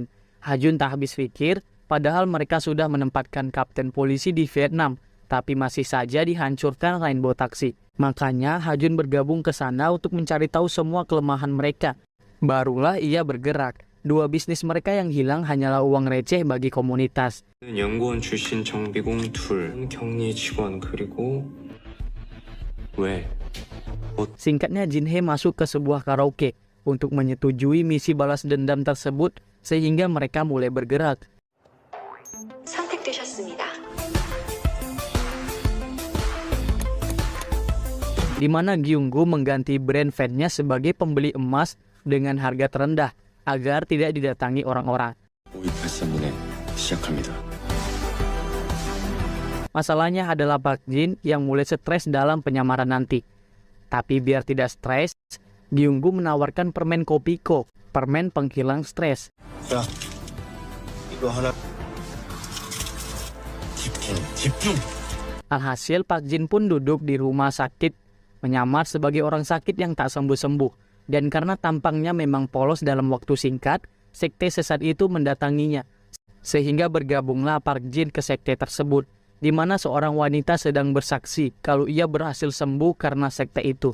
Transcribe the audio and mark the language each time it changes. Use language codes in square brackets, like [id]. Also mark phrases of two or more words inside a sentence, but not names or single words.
[id] Hajun tak habis pikir, padahal mereka sudah menempatkan kapten polisi di Vietnam, tapi masih saja dihancurkan Rainbow Taxi. Makanya Hajun bergabung ke sana untuk mencari tahu semua kelemahan mereka. Barulah ia bergerak. Dua bisnis mereka yang hilang hanyalah uang receh bagi komunitas. [ko] 연구원 출신 정비공 둘, 격리 직원 그리고 왜? [id] Singkatnya, Jinhe masuk ke sebuah karaoke untuk menyetujui misi balas dendam tersebut sehingga mereka mulai bergerak. [ko] 선택되셨습니다. [id] Di mana Gyung-gu mengganti brand fan-nya sebagai pembeli emas dengan harga terendah agar tidak didatangi orang-orang. [ko] 5283에 시작합니다. [id] Masalahnya adalah Park Jin yang mulai stres dalam penyamaran nanti. Tapi biar tidak stres, Gyung-gu menawarkan permen Kopiko, permen penghilang stres. [ko] 야, 이거 하나. 집중. [id] Alhasil Park Jin pun duduk di rumah sakit, menyamar sebagai orang sakit yang tak sembuh-sembuh. Dan karena tampangnya memang polos dalam waktu singkat, sekte sesat itu mendatanginya. Sehingga bergabunglah Park Jin ke sekte tersebut, di mana seorang wanita sedang bersaksi kalau ia berhasil sembuh karena sekte itu.